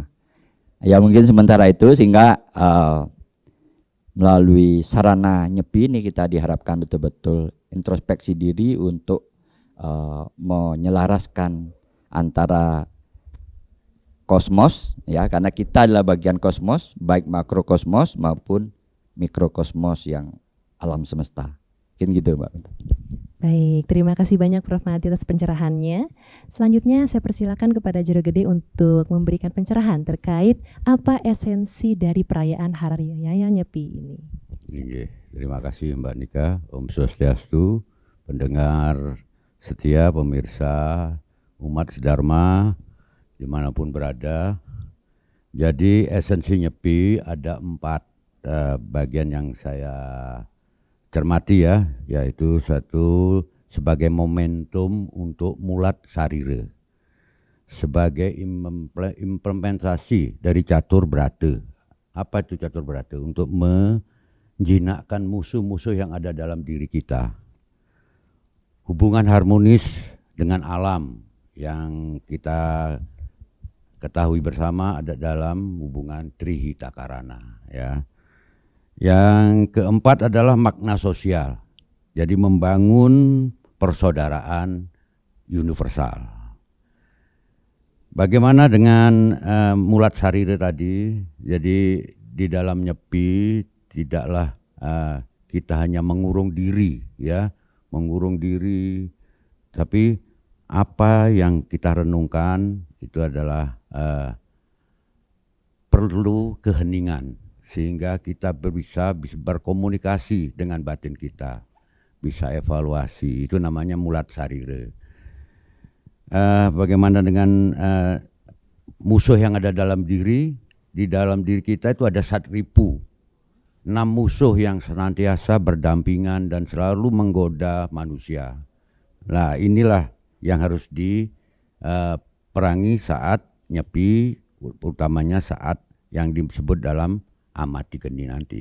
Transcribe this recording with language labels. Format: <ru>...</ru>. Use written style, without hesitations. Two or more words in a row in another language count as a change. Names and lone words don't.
<id>Ya, mungkin sementara itu sehingga melalui sarana Nyepi ini kita diharapkan betul-betul introspeksi diri untuk menyelaraskan antara kosmos ya, karena kita adalah bagian kosmos, baik makrokosmos maupun mikrokosmos yang alam semesta. Mungkin gitu, Mbak. Baik, terima kasih banyak Prof. Mati atas pencerahannya. Selanjutnya saya persilakan kepada Jero Gede untuk memberikan pencerahan terkait apa esensi dari perayaan Hari Raya Nyepi ini. Terima kasih Mbak Nika. Om Swastiastu, pendengar setia, pemirsa umat sedharma dimanapun berada. Jadi esensi Nyepi ada 4 bagian yang saya cermati ya, yaitu satu sebagai momentum untuk mulat sarire, sebagai implementasi dari catur brata. Apa itu catur brata? Untuk menjinakkan musuh-musuh yang ada dalam diri kita. Hubungan harmonis dengan alam yang kita ketahui bersama ada dalam hubungan Trihita Karana ya. Yang keempat adalah makna sosial. Jadi membangun persaudaraan universal. Bagaimana dengan mulat sarire tadi? Jadi di dalam Nyepi tidaklah kita hanya mengurung diri ya, mengurung diri, tapi apa yang kita renungkan itu adalah perlu keheningan, sehingga kita bisa berkomunikasi dengan batin kita. bisa evaluasi. Itu namanya mulat sarire. Bagaimana dengan musuh yang ada dalam diri? Di dalam diri kita itu ada satripu, 6 musuh yang senantiasa berdampingan dan selalu menggoda manusia. Nah, inilah yang harus diperangi saat nyepi, utamanya saat yang disebut dalam amati geni nanti.</id>